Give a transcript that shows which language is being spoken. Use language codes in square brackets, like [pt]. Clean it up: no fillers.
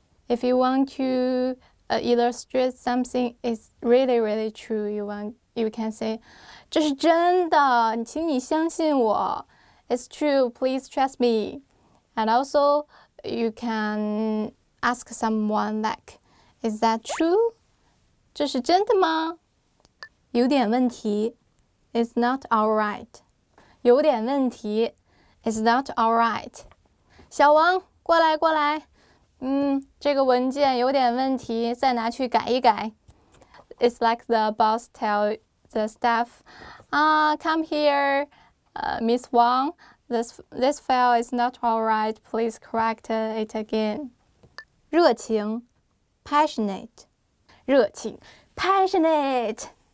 [en] If you want to illustrate something is really, really true, you can say [zh] 这是真的请你相信我 [en] It's true, please trust me. And also, you can ask someone like, Is that true? [zh] 这是真的吗有点问题 [en] It's not alright. [zh] 有点问题 [en] It's not alright. [zh] 小王，过来过来。这个文件有点问题，再拿去改一改。 [en] It's like the boss tell the staff, come here, Miss Wang. This file is not alright. Please correct it again. [zh] 热情 passionate. 热情 passionate.